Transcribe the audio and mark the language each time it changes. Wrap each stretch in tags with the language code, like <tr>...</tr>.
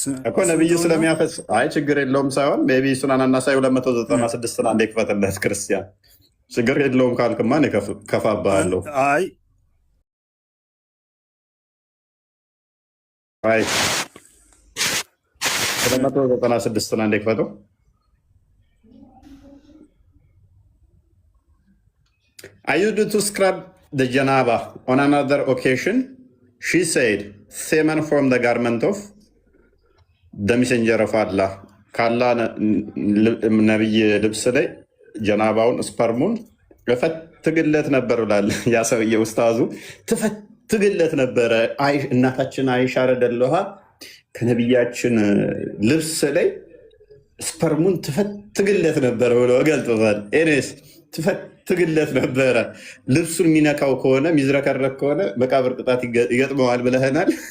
<am>እኮ ነብዩ ስለሚያፈስ። አይ ችግር የለውም ሳይሆን ሜይ ቢ ሱናን አናሳይ 296 አንዴ ክፈትለት ክርስቲያን። ችግር የለውም ካልክማ እኔ ከፋብሃለሁ። አይ 296 አንዴ ክፈተው።</am> <en>I used to scrub the janaba on another occasion. She said, semen from the garment of the messenger of Allah.</en> <am>ካላህ ነብይ ልብስ ላይ ጀናባውን ስፐርሙን እፈትግለት ነበር ብላል። ያ ሰውዬ ኡስታዙ ትፈትግለት ነበረ። እናታችን አይሻ ረዲየላሁ ዐንሃ ከነቢያችን ልብስ ላይ ስፐርሙን ትፈትግለት ነበረ ብሎ ገልጦታል። ኤኔስ ትፈትግለት ነበረ። ልብሱን የሚነካው ከሆነ የሚዝረከረክ ከሆነ መቃብር ቅጣት ይገጥመዋል ብለህናል።</am>